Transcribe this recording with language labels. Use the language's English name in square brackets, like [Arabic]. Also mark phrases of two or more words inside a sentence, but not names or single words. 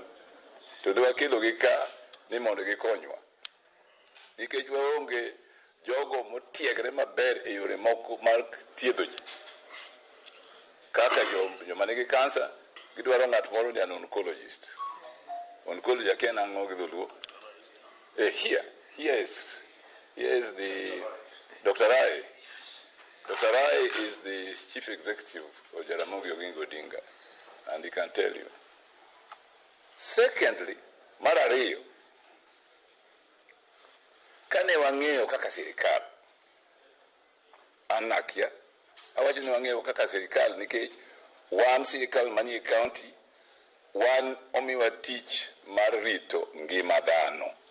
[Luo (Kenya and Tanzania)] To dwa kelo gi ka ni mondo gikonywa. Nikech waonge jogo motiegre maber e yore moko mar thiedho ji. Kaka joma nigi kansa gidwaro ng'at moro ni an oncologist. Oncologist akia ang'o gi dholuo. [English] Here is the Dr. Rai. Dr. Rai is the chief executive of Ramogi Odinga, and he can tell you. Secondly, [Luo (Kenya and Tanzania)] mar ariyo, kane wang'eyo kaka sirikal anakia awacho ni wang'eyo kaka sirikal nikech wan sirikal manie county wan omiwa tich mar rito ngima dhano.